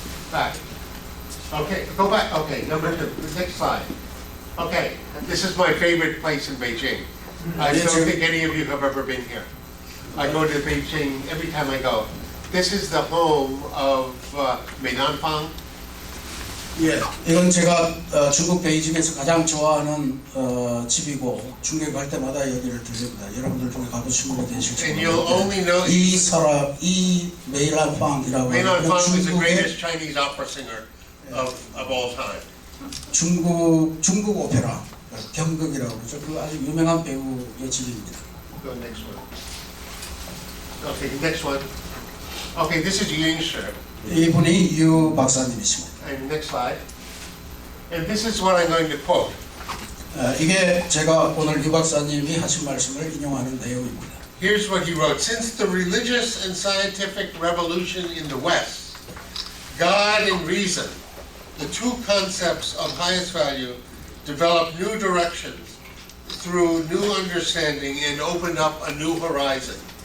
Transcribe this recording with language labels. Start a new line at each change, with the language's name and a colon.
English: Back. Okay, go back. Okay, number 2. The next slide. Okay, this is my favorite place in Beijing. I don't think any of you have ever been here. I go to Beijing every time I go. This is the home of Meinanfang.
Korean: 예, 이건 제가 중국 베이징에서 가장 좋아하는 집이고 중국에 갈 때마다 여기를 들립니다. 여러분들 중에 가보신 분이 계실지
English: And you'll only know
Korean: 이 사람, 이 메이란팡이라고 하는
English: Meinanfang is the greatest Chinese opera singer of all time.
Korean: 중국 오페라 경극이라고 그러죠. 그 아주 유명한 배우의 집입니다.
English: Go next one. Okay, next one. Okay, this is Yu Yingshi.
Korean: 이분이 유 박사님이십니다.
English: And next slide. And this is what I'm going to quote.
Korean: 이게 제가 오늘 유 박사님이 하신 말씀을 인용하는 내용입니다.
English: Here's what he wrote. Since the religious and scientific revolution in the West, God and reason, the two concepts of highest value, developed new directions through new understanding and opened up a new horizon.